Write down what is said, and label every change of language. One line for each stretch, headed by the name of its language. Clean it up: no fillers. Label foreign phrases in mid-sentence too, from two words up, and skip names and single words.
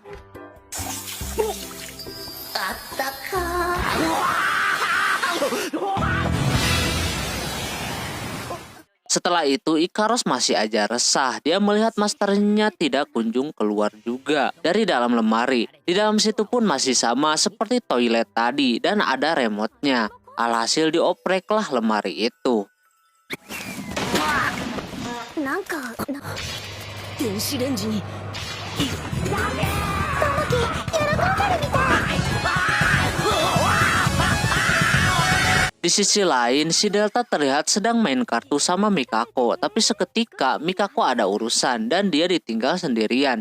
Indonesian: Setelah itu Ikaros masih aja resah. Dia melihat masternya tidak kunjung keluar juga dari dalam lemari. Di dalam situ pun masih sama seperti toilet tadi dan ada remote-nya. Alhasil diopreklah lemari itu.
Japanese: なんか電子レンジに
Indonesian: Di sisi lain, si Delta terlihat sedang main kartu sama Mikako. Tapi seketika Mikako ada urusan dan dia ditinggal sendirian.